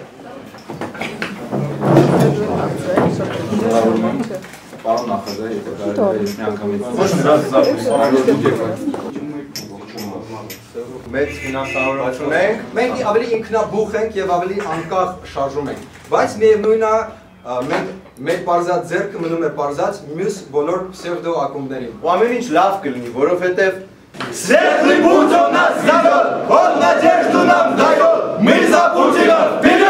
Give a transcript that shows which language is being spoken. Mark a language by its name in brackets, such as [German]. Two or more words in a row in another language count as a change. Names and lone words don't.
[Armenian] Պարոն նախագահ, եթե կարելի է մի անգամից մեծ ֆինանսավորություն ենք, մենք ավելի ինքնաբուխ ենք եւ ավելի անկախ շարժում ենք, բայց միևնույն է մեր պարզած ձեռքը մնում է պարզած մյուս բոլոր պսևդո ակումբներին։ Ու ամեն ինչ լավ կլինի, որովհետև [Russian] Светлый путь он нас ведет, он надежду нам дает, мы за Путина